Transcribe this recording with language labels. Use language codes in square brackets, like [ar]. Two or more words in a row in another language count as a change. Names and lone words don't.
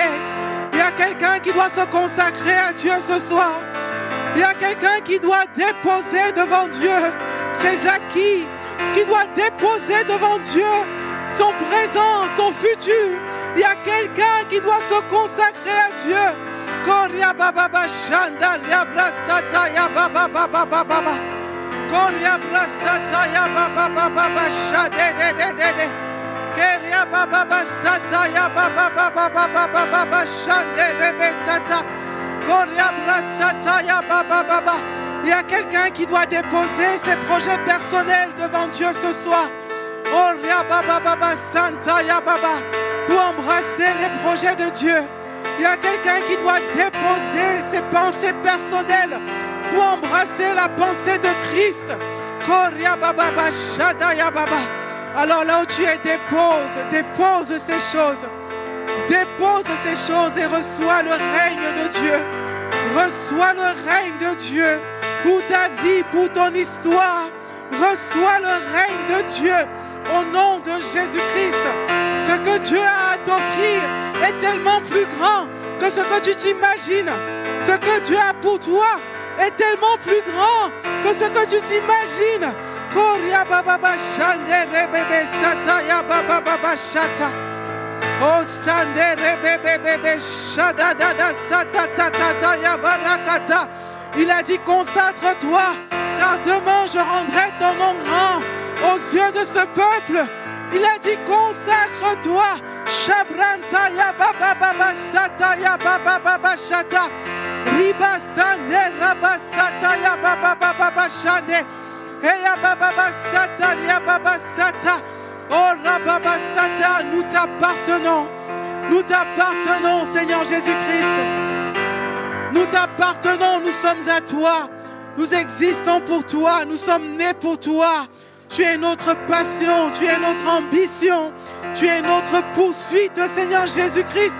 [fr] Il y a quelqu'un qui doit se consacrer à Dieu ce soir. Il y a quelqu'un qui doit déposer devant Dieu ses acquis, qui doit déposer devant Dieu son présent, son futur. Il y a quelqu'un qui doit se consacrer à Dieu. Koria baba shanda ya brasata ya baba baba. Koria brasata ya baba shade de. Keria baba sata ya baba shande rebe sata. Koria brasata ya baba. Il y a quelqu'un qui doit déposer ses projets personnels devant Dieu ce soir. Oria baba santa ya baba. Pour embrasser les projets de Dieu. Il y a quelqu'un qui doit déposer ses pensées personnelles pour embrasser la pensée de Christ. Koria baba shada ya baba. Alors là où tu es, dépose ces choses. Dépose ces choses et reçois le règne de Dieu. Reçois le règne de Dieu pour ta vie, pour ton histoire. Reçois le règne de Dieu au nom de Jésus-Christ. Ce que Dieu a à t'offrir est tellement plus grand que ce que tu t'imagines. Ce que Dieu a pour toi est tellement plus grand que ce que tu t'imagines. Koria baba shande rebebe sata ya baba shata. Oh sande rebebe shada dada sata tata ya barakata. Il a dit consacre-toi, car demain je rendrai ton nom grand aux yeux de ce peuple. Il a dit consacre-toi. Shabranta ya baba sata ya baba shata. Riba sande rabasata ya baba shande. Eya baba sata ya baba sata. Oh rababa sata, nous t'appartenons. Nous t'appartenons, Seigneur Jésus-Christ. Nous t'appartenons, nous sommes à toi. Nous existons pour toi, nous sommes nés pour toi. Tu es notre passion, tu es notre ambition, tu es notre poursuite, Seigneur Jésus-Christ.